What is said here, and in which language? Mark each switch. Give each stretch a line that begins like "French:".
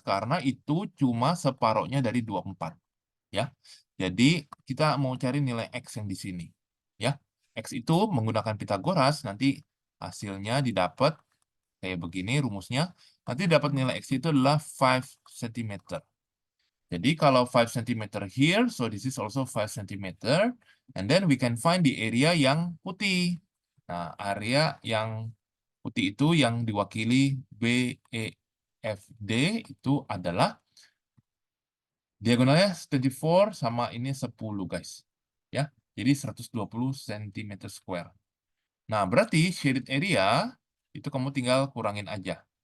Indonesian: Karena itu cuma separohnya dari 24. Ya. Jadi kita mau cari nilai X yang di sini. Ya. X itu menggunakan Pythagoras, nanti hasilnya didapat kayak begini rumusnya. Nanti dapat nilai X itu adalah 5 cm. Jadi kalau
English: 5 cm here, so this is also 5 cm. And then we can find the area
Indonesian: yang putih. Nah, area yang putih itu yang diwakili BEFD itu adalah diagonalnya 24 sama ini 10 guys. Ya, jadi 120 cm square. Nah, berarti shaded area itu kamu tinggal kurangin aja.